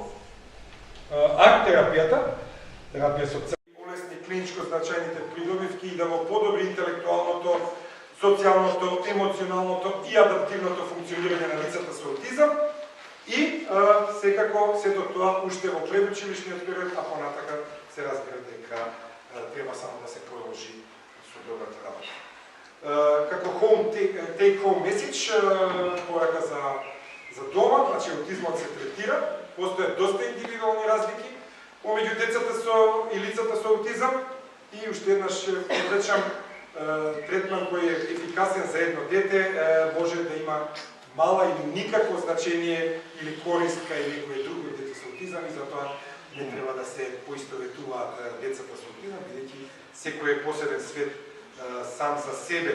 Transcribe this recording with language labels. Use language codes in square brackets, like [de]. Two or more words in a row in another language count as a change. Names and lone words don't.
[mk] Арт-терапијата, терапија со цели улесни клиничко значајните придобивки и да го подобри интелектуалното, социјалното, емоционалното и адаптивното функционирање на лицата со аутизам и секако сето тоа уште во предучилишниот период, а понатака се разбира дека треба само да се продолжи со добрата работа. [en] Како take home message, [mk] порака за дома, значи аутизмот се третира, постојат доста индивидуални разлики помеѓу децата и лицата со аутизам и уште еднаш подречам третман кој е ефикасен за едно дете може да има мала или никакво значење или корист кај некој друго дете со аутизам и затоа не треба да се поистоветуваат децата со аутизам, бидејќи секој е посебен свет сам за себе.